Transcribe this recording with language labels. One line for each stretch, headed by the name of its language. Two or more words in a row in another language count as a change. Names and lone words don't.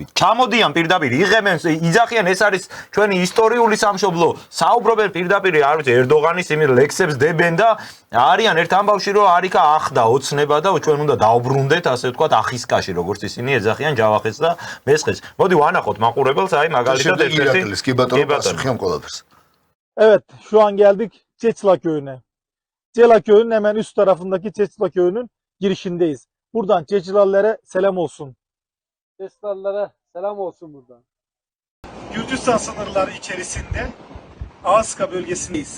Georgian: ჩამოდიან პირდაპირ, იღებენ, იძახიან ეს არის ჩვენი ისტორიული სამშობლო. საუბრობენ პირდაპირ, არ ვიცი, ერდოღანის იმის ლექსებს დებენ და არიან ერთ ამბავში, რომ არიქა ახდა ოცნება და ჩვენ უნდა დაუბრუნდეთ, ასე ვთქვათ, ახისკაში, როგორც ისინი ეძახიან ჯავახეთს და მესხეთს. მოდი ვანახოთ მაყურებელს, აი მაგალითად ერთ-ერთი კი batono პასუხი ამ ყველაფერს.
Turkish: Evet, şu an geldik Çeçila Köyü'ne. Çeçila Köyü'nün hemen üst tarafındaki Çeçila Köyü'nün girişindeyiz. Buradan Çeçilalilere selam olsun. Çeçilalilere selam olsun buradan. Gürcistan sınırları içerisinde Ağızka bölgesindeyiz.